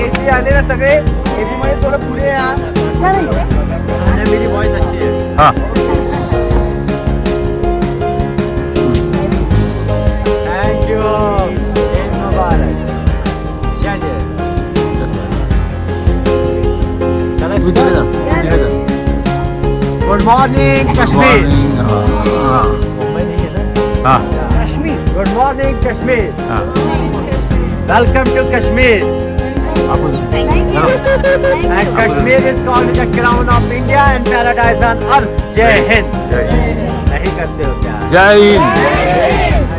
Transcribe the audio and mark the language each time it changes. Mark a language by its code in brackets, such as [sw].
[mr] AC आले ना सगळे एसी मध्ये थोडं पुढे या [hi] मेरी वॉइस अच्छी है हाँ [en] Thank you good morning Kashmir हाँ good morning Kashmir welcome to Kashmir And Kashmir is called the crown of India and paradise on earth. Jai Hind. [hi] नहीं करते हो क्या? जय हिंद